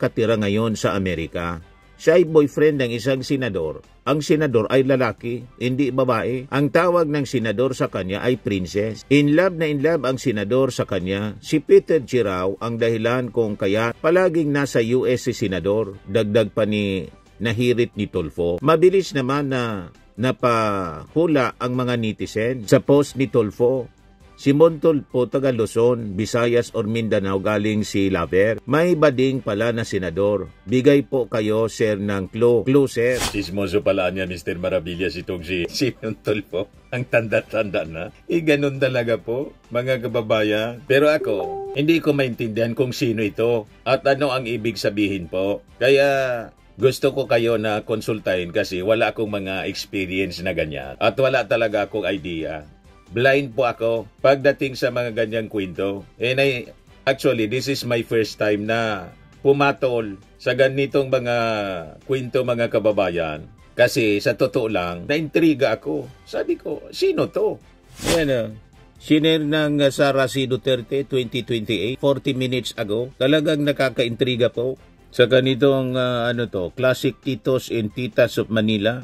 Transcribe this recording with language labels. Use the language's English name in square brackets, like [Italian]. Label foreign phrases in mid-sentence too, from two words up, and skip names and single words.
[Filipino] na nakatira ngayon sa Amerika. Siya ay boyfriend ng isang senador. Ang senador ay lalaki, hindi babae. Ang tawag ng senador sa kanya ay princess. [English] In love [Filipino] na [English] in love [Filipino] ang senador sa kanya. Si Peter Chirao ang dahilan kung kaya palaging nasa US si senador. Dagdag pa ni nahirit ni Tulfo. Mabilis naman na napahula ang mga netizen sa post ni Tulfo. Si Montulfo, taga Luzon, Visayas or Mindanao, galing si Laver. May bading pala na senador. Bigay po kayo, sir, ng clue. Clue, sir. Sismoso pala niya, Mr. Maravillas, itong si Montulfo. Ang tanda-tanda na. Ganun talaga po, mga kababayan. Pero ako, hindi ko maintindihan kung sino ito at ano ang ibig sabihin po. Kaya gusto ko kayo na konsultahin kasi wala akong mga experience na ganyan. At wala talaga akong idea. Blind po ako pagdating sa mga ganyang kwento. [English] And actually, this is my first time [Filipino] na pumatol sa ganitong mga kwento, mga kababayan. Kasi sa totoo lang, naintriga ako. Sabi ko, sino to? Ayan, sinare ng Sara C. [English] Duterte 2028, 40 minutes ago. [Filipino] Talagang nakakaintriga po sa ganitong [English] classic titos and titas of Manila.